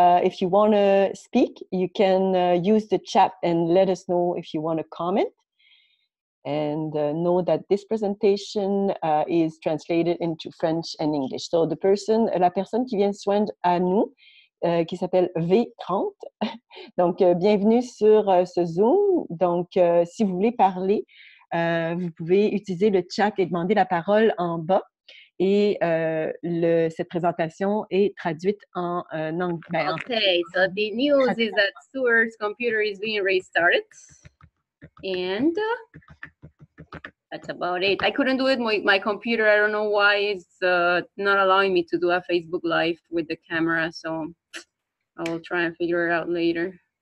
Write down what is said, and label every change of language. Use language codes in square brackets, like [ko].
[en] If you want to speak, you can use the chat and let us know if you want to comment. And know that this presentation is translated into French and English. [fr] So la personne qui vient se joindre à nous, qui s'appelle V30. Donc, bienvenue sur ce Zoom. Donc, si vous voulez parler, vous pouvez utiliser le chat et demander la parole en bas. Et cette présentation est traduite en anglais. [en] Okay, so the news is that Stuart's computer is being restarted. And that's about it. I couldn't do it with my computer. I don't know why it's not allowing me to do a Facebook Live with the camera. So I will try and figure it out later.